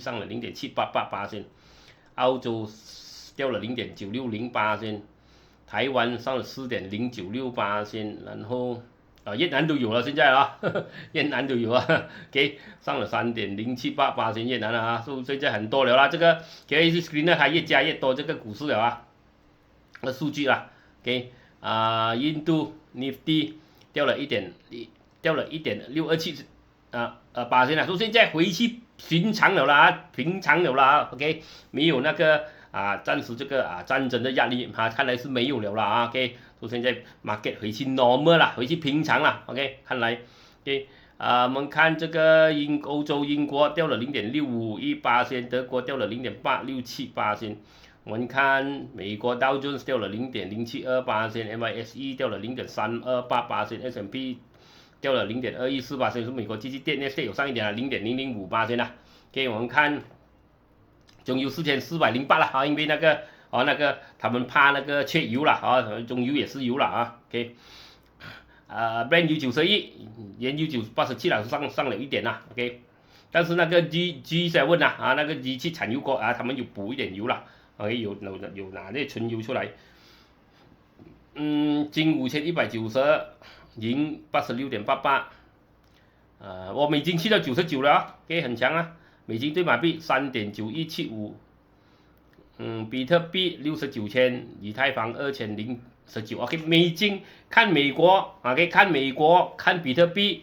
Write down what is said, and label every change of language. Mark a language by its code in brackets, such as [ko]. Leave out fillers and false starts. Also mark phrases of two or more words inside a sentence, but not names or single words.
[zh] 上了0.788%，澳洲掉了0.960%，台灣上了4.096%，然後越南都有了現在啊，越南都有啊，給上了3.078%，越南啊，所以現在很多了啦，這個 KS Screen 呢還越加越多這個股市了啊，數據啦，給。印度 Nifty 掉了1.627%，所以現在回去平常了啦，OK， 沒有那個暫時這個戰爭的壓力看來是沒有了啦 ，OK， 所以現在 market 回去 normal 啦，回去平常啦 ，OK， 看來 ，OK， 我們看這個歐洲英國掉了0.651%，德國掉了0.867%。我們看美國道瓊斯掉了0.072%，MYSE 掉了0.328%，S&P 掉了0.214%，是美國繼續跌，那些有上一點0.005%啦。給我們看中油4408了啊，因為那個他們怕那個缺油了啊，中油也是油了啊。OK， Brent 有91，原油87了，上了一點啦 ，OK。但是那個 G7 啊，那個 G7產油國啊，他們有補一點油了 ，OK， 有拿那純油出來。金5190，銀86.88，我美金去到99了啊 ，OK， 很強啊，美金對馬幣3.9175，比特幣69,000，以太坊2019 ，OK， 美金看美國 ，OK， 看美國，看比特幣。